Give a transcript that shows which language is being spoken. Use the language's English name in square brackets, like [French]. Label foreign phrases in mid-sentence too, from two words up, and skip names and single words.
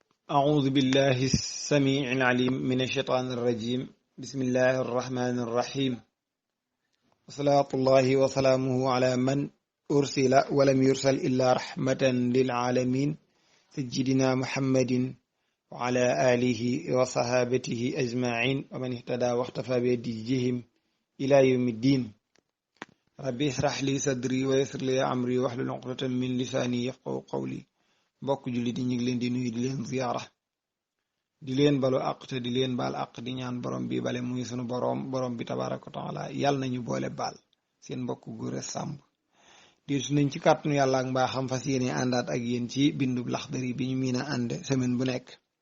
[Arabic] أعوذ بالله السميع العليم من الشيطان الرجيم بسم الله الرحمن الرحيم وصلاة الله وسلامه على من أرسل ولم يرسل إلا رحمة للعالمين سيدنا محمد وعلى آله وصحابته أجمعين ومن اهتدى واختفى بهديهم إلى يوم الدين ربي اشرح لي صدري ويسر لي أمري واحلل عقدة من لساني يفقهوا قولي [Wolof] mbokk julli di ñu ngi leen di nuyu di leen ziyaara di leen balu àq te di leen baal àq di ñaan borom bi bale muy sunu borom bi [Arabic] تبارك وتعالى [Wolof] yàlla nañu boole baal seen mbokk Gora Samb di su nañ ci kàttanu yàlla ak mbaaxam fas yéene àndaat ak yéen ci bindu Laxdari bi ñu miin a ànd semaine bu nekk